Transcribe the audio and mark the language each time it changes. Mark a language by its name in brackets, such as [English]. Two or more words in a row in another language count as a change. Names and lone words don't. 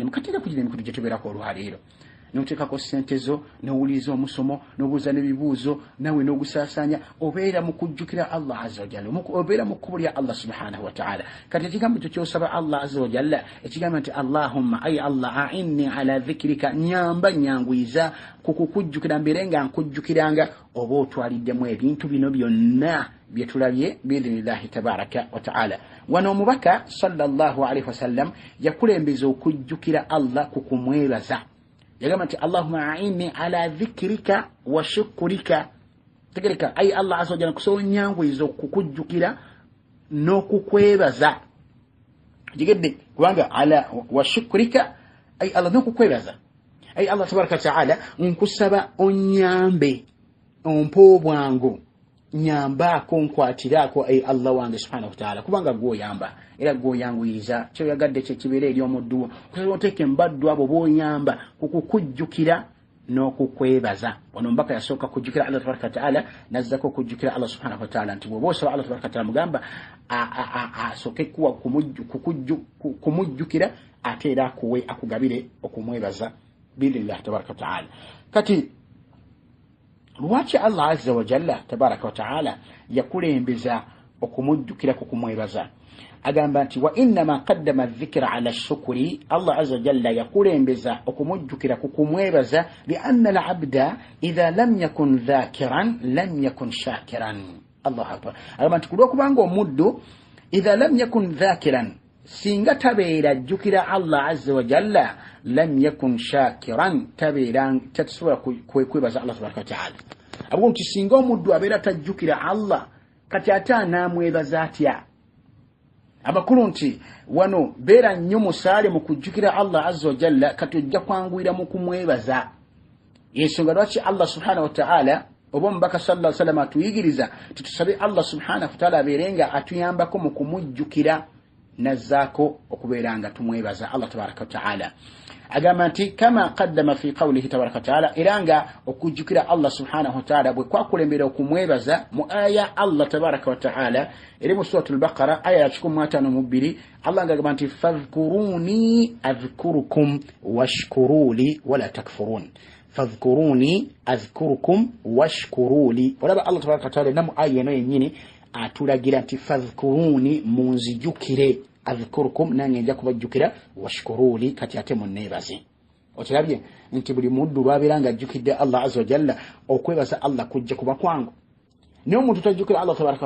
[Ganda] Kati era kugira emikutu gye tubeerako olwaleero n'oteekako ssente zo n'owuliriza omusomo n'obuuza n'ebibuuzo nawe n'ogusaasanya obeera mu kujjukira [Arabic] الله عز وجل [Ganda] obeera mu kkubo lya [Arabic] الله سبحانه وتعالى [Ganda] kati ekigambo ekyo kyosaba [Arabic] الله عز وجل [Ganda] ekigamba nti Allahumma ay Allah [Arabic] أعني على ذكرك [Ganda] nyamba nyanguyiza kukukujjukira mbere nga nkujjukiranga oba otwaliddemu ebintu bino byonna byetulabye [Arabic] بإذن الله تبارك وتعالى [Ganda] wano omubaka [Arabic] صلى الله عليه وسلم [Ganda] yakulembeza okujjukira Allah kukumwebaza yagamba nti [Arabic] اللهم أعني على ذكرك وشكرك [Ganda] tegereka ay [Arabic] الله عز وجل [Ganda] kusonyanguyiza okukujjukira n'okukwebaza jigedde kubanga [Arabic] على وشكرك [Ganda] ay Allah n'okukwebaza ay [Arabic] الله تبارك وتعالى [Ganda] nkusaba onyambe ompo bwangu nyambako nkwatirako ay Allah wange subhanahu [Arabic] وتعالى [Ganda] kubanga gwoyamba era gwoyanguyiriza kyo yagadde kye kibere eri omuddu kusobola oteke mbaddu abo bonyamba kukukujjukira n'okukwebaza ono mbaka yasooka kujjukira [Arabic] الله تبارك وتعالى [Ganda] nazzako kujjukira [Arabic] الله سبحانه وتعالى [Ganda] nti bw'oba osaba [Arabic] الله تبارك وتعالى [Ganda] mugamba asooke kuwa kumujjukira ate era akuwe akugabire okumwebaza [Arabic] بإذن الله تبارك وتعالى [Ganda] kati lwaki [Arabic] الله عز وجل تبارك وتعالى [Ganda] yakulembeza okumujjukira kukumwebaza agamba nti [Arabic] وإنما قدم الذكر على [Ganda] shukri [Arabic] الله عز وجل [Ganda] yakulembeza okumujjukira kukumwebaza [Arabic] لأن العبد إذا لم يكن ذاكرا لم يكن شاكرا الله أكبر [Ganda] agamba nti kulwokubanga omuddu [Arabic] إذا لم يكن ذاكرا [Ganda] singa tabeera jjukira [Arabic] الله عز وجل لم يكن شاكرا [Ganda] tabeera tatasobola kwebaza [Arabic] الله تبارك وتعالى [Ganda] abwo nti singa omuddu abeera tajjukira Allah kati ate anaamwebaza atya abakulu nti wano beera nnyo musaale mu kujjukira [Arabic] الله عز وجل [Ganda] kati ojja kwanguyira mu kumwebaza yensonga lwaki [Arabic] الله سبحانه وتعالى [Ganda] oba omubaka [Arabic] صلى الله عليه وسلم [Ganda] atuyigiriza titusabe [Arabic] الله سبحانه وتعالى [Ganda] abeerenga atuyambako mu kumujjukira nazzaako okubeeranga tumwebaza [Arabic] الله تبارك وتعالى [Ganda] agamba nti [Arabic] كما قدم في قوله تبارك وتعالى [Ganda] iranga okujjukira [Arabic] الله سبحانه وتعالى [Ganda] bwe kwakulembera okumwebaza mu aya [Arabic] الله تبارك وتعالى [Ganda] eri mu [Arabic] سورة البقرة [Ganda] aya ya 52 Allah ngagamba nti [Arabic] فاذكروني أذكركم واشكروا لي ولا تكفرون فاذكروني أذكركم واشكروا لي [Ganda] olaba [Arabic] الله تبارك وتعالى [Ganda] namu aya eno yennyini atulagira nti fadhkuruni munzijukire adhkurukum nange nja kubajjukira washkuruli kati ate munneebaze okirabye nti buli muddu lwabeera nga ajjukidde [Arabic] الله عز وجل [Ganda] okwebaza Allah kujja kuba kwangu naye omuntu tajjukira [Arabic] الله تبارك